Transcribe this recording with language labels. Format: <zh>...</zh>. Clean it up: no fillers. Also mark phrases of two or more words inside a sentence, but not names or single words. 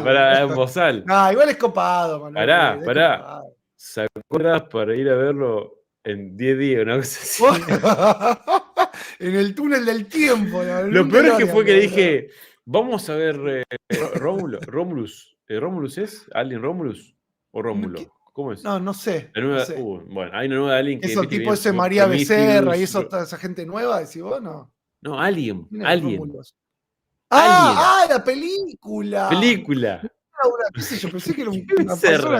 <es>Pará, un bozal. Igual es copado, Manuel. Pará. ¿Se acuerdas para ir a verlo en 10 días? Una cosa así. En el túnel del tiempo. Lo peor es que fue que le dije, vamos a ver Romulus. ¿Romulus es? ¿Alien Romulus? ¿O Rómulo? ¿Cómo es? No sé. La No nueva, sé. bueno, hay una nueva Alien que Eso, viste tipo bien. ese María Becerra y eso, toda esa gente nueva, decís vos, no. No, Alien. ¿Quién es Alien. Rómulo? Alien. La película. Película. Qué sé yo, pensé que era una Becerra.</es>